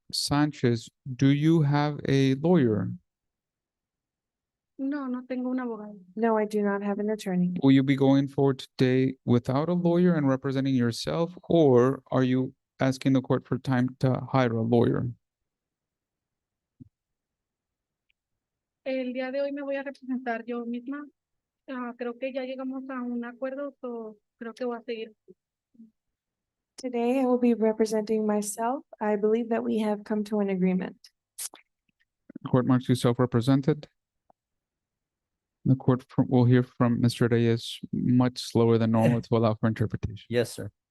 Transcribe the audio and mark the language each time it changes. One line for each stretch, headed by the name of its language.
English: Sanchez, do you have a lawyer?
Spanish: No, no tengo un abogado.
English: No, I do not have an attorney. Will you be going forward today without a lawyer and representing yourself, or are you asking the court for time to hire a lawyer?
Spanish: El día de hoy me voy a representar yo misma. Creo que ya llegamos a un acuerdo, so creo que voy a seguir.
English: Today, I will be representing myself. I believe that we have come to an agreement. Court marks you self-represented. The court will hear from Mr. Reyes much slower than normal to allow for interpretation. Yes, sir.